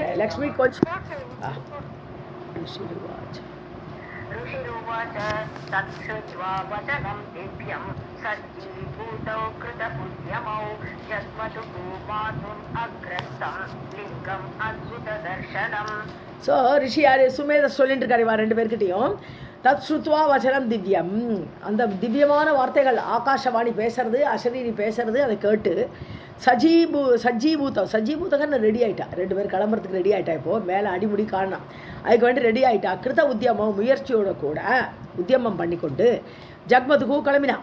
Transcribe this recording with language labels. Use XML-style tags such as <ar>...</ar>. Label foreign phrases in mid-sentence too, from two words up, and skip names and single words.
<ta>லக்ஷ்மி கொஞ்சம்.</ta> <sa>ऋषिरुवाच तच्छ्रुत्वा वचनं दिव्यं सज्जीभूतौ कृतपुण्यमौ जग्मतुः मातुम् अग्रस्तं लिङ्गम् अद्भुतदर्शनम्.</sa> <ta>ஸோ ரிஷி யார் சுமேத சொல்லிட்டு இருக்காரு இவா 2 பேர்கிட்டையும்.</ta> <sa>तत् श्रुत्वा वचनम् दिव्यम्,</sa> <ta>அந்த திவ்யமான வார்த்தைகள் ஆகாஷவாணி பேசுறது, அசரீரி பேசுறது, அதை கேட்டு சஜ்ஜீபூதகன்னு ரெடி ஆகிட்டா. 2 பேர் கிளம்புறதுக்கு ரெடி ஆகிட்டா. இப்போது மேலே அடிமுடி காணலாம், அதுக்கு வேண்டி ரெடி ஆகிட்டா.</ta> <sa>कृत उद्यमम्,</sa> <ta>முயற்சியோட கூட உத்தியமம் பண்ணிக்கொண்டு ஜக்மதுக்கு கிளம்பினான்.</ta>